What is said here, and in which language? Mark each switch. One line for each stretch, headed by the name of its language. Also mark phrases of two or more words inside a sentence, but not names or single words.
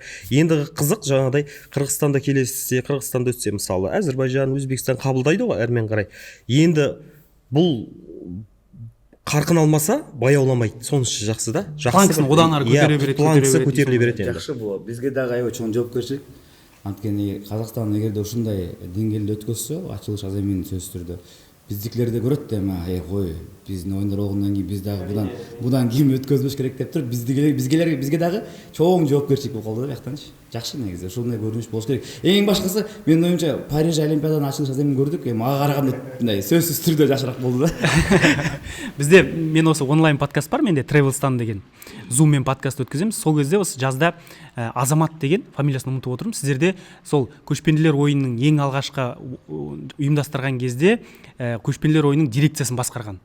Kazakh: Енді қызық жаңағыдай Қырғызстанда келесе, Қырғызстанда өтсе, мысалы Әзербайжан, Өзбекстан қабылдайды ғой әрмен қарай. Енді бұл қарқын алмаса баяуламайды, сонысы жақсы да. Планкасын одан ары көтере береді, планкасы көтеріле береді енді. Жақсы бұл. Бізге дағы
Kyrgyz: аябай чоң жоопкерчилик. Анткени Қазақстан эгерде ушундай деңгээлде өткөзсө, ачылыш аземин сөзсүз түрдө биздикилер да көрөт да, кой, биздин оюндар болгондон кийин биз дагы будан ким өткөзбөш керек деп туруп, бизге дагы чоң жоопкерчилик болуп калды да бияктанчы. Жакшы негизи ушундай көрүнүш болуш керек. Эң башкысы, менин оюмча, Париж Олимпиаданын ачылыш аземин көрдүк, ага караганда мындай сөзсүз түрдө жакшыраак болду да.
Kazakh: Бізде мен осы онлайн подкаст бар, менде Travelstan деген Zoom-мен подкаст өткіземіз. Сол кезде осы жазда Азамат деген, фамилиясын ұмытып отырмын, сіздерде сол көшпенділер ойынының ең алғашқы ұйымдастырған кезде көшпенділер ойынның дирекциясын басқарған.